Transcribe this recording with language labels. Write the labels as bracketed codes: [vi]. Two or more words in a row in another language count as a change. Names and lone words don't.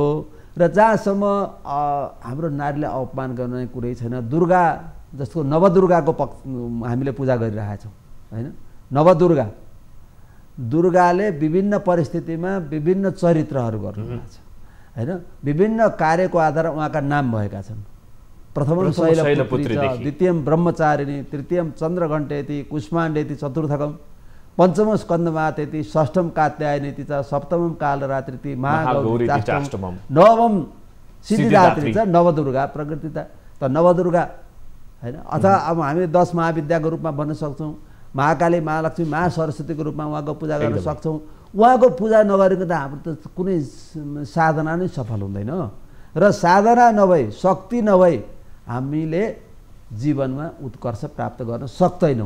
[ne] र जहाँसम्म हाम्रो नारीलाई अपमान गर्ने कुरै छैन। दुर्गा जस्तो नवदुर्गाको हामीले पूजा गरिरहेका छौँ होइन। दुर्गाले विभिन्न परिस्थितिमा विभिन्न चरित्रहरू गर्नुभएको छ होइन। विभिन्न कार्यको आधारमा उहाँका नाम भएका छन्। [sa] प्रथमं शैलपुत्री, द्वितीयं ब्रह्मचारिणी, तृतीयं चन्द्रघण्टेति, कुष्माण्डेति, चतुर्थकं पञ्चमं स्कन्दमातेति, षष्ठं कात्यायनीति च, सप्तमं कालरात्रिति, महागौरीति, नवमं सिद्धिदात्री च, नवदुर्गा प्रकृतिता। [ne] त नवदुर्गा होइन। अथवा अब हामी 10 महाविद्याको रूपमा भन्न सक्छौँ। महाकाली, महालक्ष्मी, महासरस्वतीको रूपमा उहाँको पूजा गर्न सक्छौँ। उहाँको पूजा नगरेको त हाम्रो त कुनै साधना नै सफल हुँदैन। र साधना नभई, शक्ति नभई हामीले जीवनमा उत्कर्ष प्राप्त गर्न सक्दैनौँ।